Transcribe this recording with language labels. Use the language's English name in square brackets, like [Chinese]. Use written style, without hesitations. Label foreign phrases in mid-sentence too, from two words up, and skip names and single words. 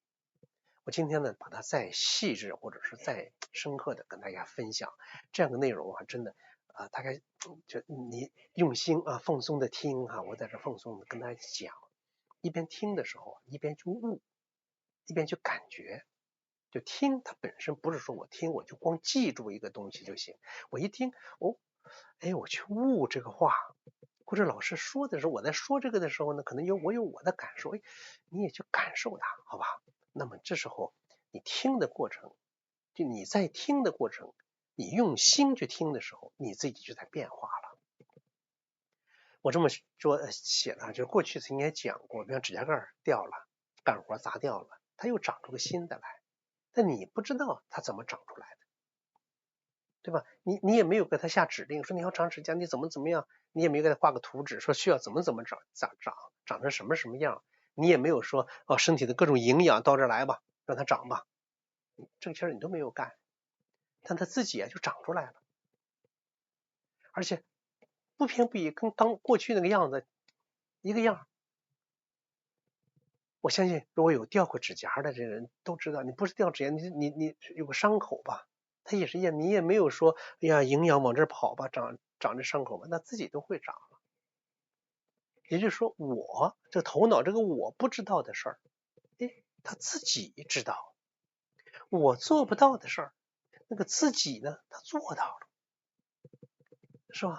[Chinese] 我今天呢，把它再細緻或者是再深刻的跟大家分享這樣的內容真的大概就你用心放鬆的聽我在這放鬆的跟大家講，一邊聽的時候一邊去悟，一邊去感覺。就聽它本身不是說我听我就光記住一個東西就行，我一聽我去悟這個話，或者老師說的時候，我在說這個的時候呢，可能我有我的感受，你也去感受它，好吧？那麼這時候你听的過程，就你在听的過程， 你用心去聽的时候，你自己就在变化了。我这么说写了，就是过去曾经也講過，比方指甲蓋掉了，幹活砸掉了，它又長出個新的來，但你不知道它怎麼長出來的，對吧？你也沒有給它下指令，說你要長指甲，你怎麼樣，你也沒有給它畫個圖紙，說需要怎麼長成什麼樣，你也沒有說身體的各種營養到這兒來吧，讓它長吧，這個事兒你都沒有幹，但它自己就長出來了，而且不偏不倚，跟過去那個樣子一個樣。我相信如果有掉過指甲的這人都知道，你不是掉指甲，你有個傷口吧，它也是一樣，你也沒有說哎呀營養往這兒跑吧，長這傷口吧，那自己都會長了。也就是說我這頭腦這個我不知道的事兒，他自己知道，我做不到的事兒，那個自己呢他做到了，是吧？